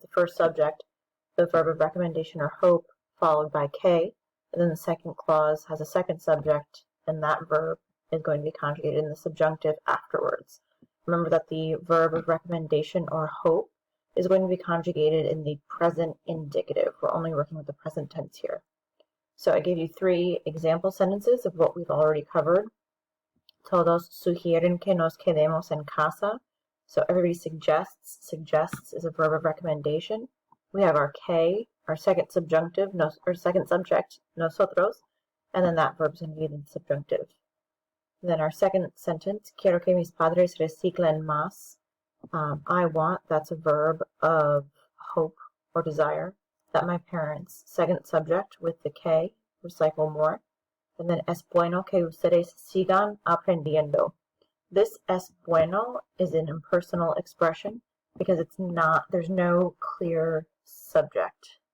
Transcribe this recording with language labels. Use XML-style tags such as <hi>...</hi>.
<en>The first subject, the verb of recommendation or hope, followed by K, and then the second clause has a second subject, and that verb is going to be conjugated in the subjunctive afterwards. Remember that the verb of recommendation or hope is going to be conjugated in the present indicative. We're only working with the present tense here. So I gave you three example sentences of what we've already covered.</en> <es>Todos sugieren que nos quedemos en casa.</es> <en>So everybody suggests. Suggests is a verb of recommendation. We have our K, our second subjunctive, or second subject, nosotros, and then that verb is going to be in the subjunctive. And then our second sentence,</en> <es>quiero que mis padres reciclen más.</es> <en>I want, that's a verb of hope or desire, that my parents, second subject with the K, recycle more. And then</en> <es>es bueno que ustedes sigan aprendiendo.</es> <en>This</en> <es>es bueno</es> <en>is an impersonal expression because it's not, there's no clear subject.</en>